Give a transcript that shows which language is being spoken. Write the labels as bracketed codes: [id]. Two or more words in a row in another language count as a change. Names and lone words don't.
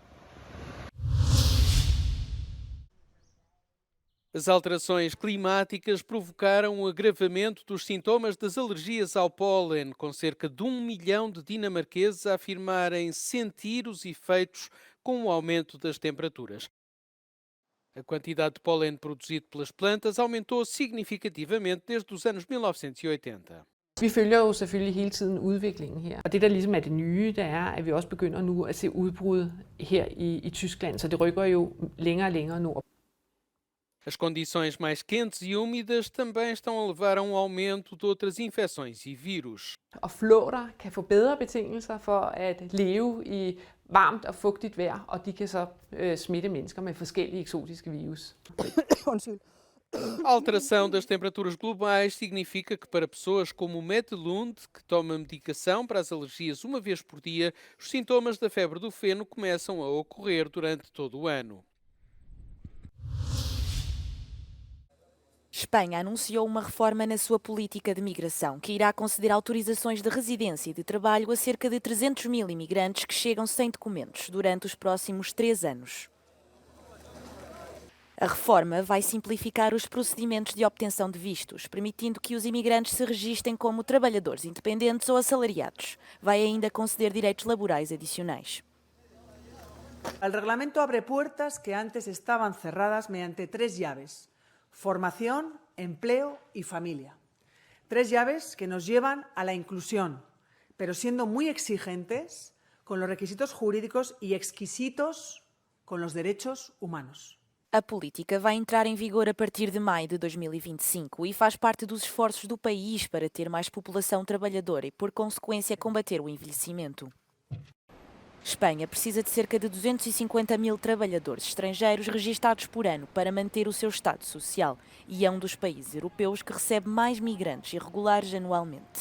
[pt] As alterações climáticas provocaram o agravamento dos sintomas das alergias ao pólen, com cerca de 1 milhão de dinamarqueses a afirmarem sentir os efeitos com o aumento das temperaturas. A quantidade de pólen produzido pelas plantas aumentou significativamente desde os anos 1980. [da] Vi følger jo selvfølgelig hele tiden udviklingen her, og det der ligesom er det nye, det er, at vi også begynder nu at se udbrud her i Tyskland, så det rykker jo længere og længere nord. [pt] As condições mais quentes e úmidas também estão a levar a um aumento de outras infecções e vírus. [da] Og flåter kan få bedre betingelser for at leve i varmt og fugtigt vejr, og de kan så smitte mennesker med forskellige eksotiske virus. Undskyld. [pt] A alteração das temperaturas globais significa que para pessoas como o Mette Lund, que toma medicação para as alergias uma vez por dia, os sintomas da febre do feno começam a ocorrer durante todo o ano. Espanha anunciou uma reforma na sua política de migração, que irá conceder autorizações de residência e de trabalho a cerca de 300 mil imigrantes que chegam sem documentos durante os próximos 3 anos. A reforma vai simplificar os procedimentos de obtenção de vistos, permitindo que os imigrantes se registrem como trabalhadores independentes ou assalariados. Vai ainda conceder direitos laborais adicionais. [es] El reglamento abre puertas que antes estaban cerradas mediante 3 llaves: formación, empleo y familia. 3 llaves que nos llevan a la inclusión, pero siendo muy exigentes con los requisitos jurídicos y exquisitos con los derechos humanos. [pt] A política vai entrar em vigor a partir de maio de 2025 e faz parte dos esforços do país para ter mais população trabalhadora e, por consequência, combater o envelhecimento. Espanha precisa de cerca de 250 mil trabalhadores estrangeiros registados por ano para manter o seu estado social e é um dos países europeus que recebe mais migrantes irregulares anualmente.